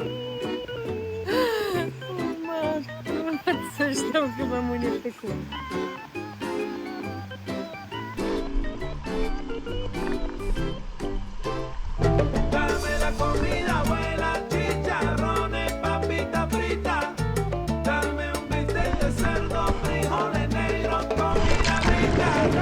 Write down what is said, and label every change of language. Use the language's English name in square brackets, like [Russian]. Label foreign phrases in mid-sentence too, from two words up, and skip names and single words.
[Polish] O matko, coś tam chyba mu nie pykło. [Spanish] Dame la comida buena, chicharrones, papita frita. Dame un bistec de cerdo, frijoles negros, comida rica.